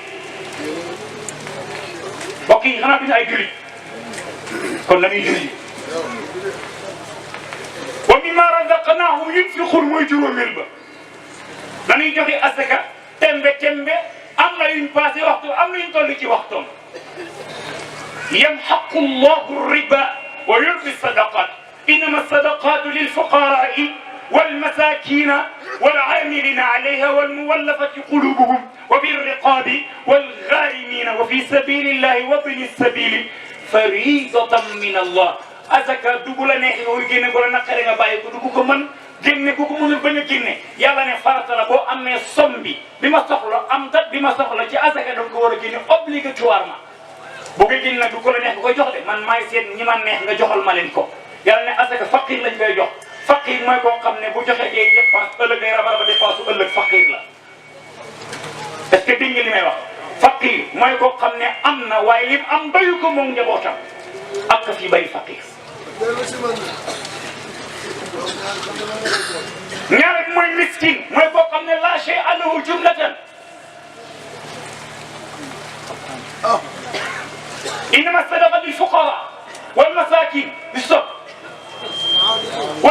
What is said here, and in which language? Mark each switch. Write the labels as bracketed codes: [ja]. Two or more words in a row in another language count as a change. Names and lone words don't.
[wo] mbokk yi xanaa duñu ay julli kon la ñuy julli [ar] ومما رزقناهم ينفقون [wo] mooy juróomeel ba dañuy joxe asaka tembe am na yuñ passé waxtu am na yuñ toll ci waxtoom [ar] يمحق الله الربا ويربي الصدقات إنما الصدقات للفقراء والمساكين والعاملين عليها والمولفة قلوبهم وفي الرقاب والغارمين وفي سبيل الله وابن السبيل فريضة من الله. [wo] azaka dugg la neex nga génne bu la naqaree nga bàyyi ko dugg ko mën génne ku ko mënul bañ a génne yàlla ne farata la boo amee somme bi ma soxla am dat bi ma soxla ci azaka da nga ko war a génne obligatoirement. bu ko génne nag du ko la neex nga koy jox de man maay seet ñi ma neex nga joxal ma leen ko yàlla ne azaka faqir lañ koy jox. faqir mooy koo xam ne bu joxe jee dépense ëllëg day rabaraba dépense su ëllëg faqir la [fr] est-ce que [wo] dégg nga li may wax faqir mooy koo xam ne am na waaye lim am bayu ko moom njabootam ak fi bari faqir. ñaareel mooy miskin mooy koo xam ne [ar] لا شيء له جملة إنما صدقة للفقراء والمساكين bisop wal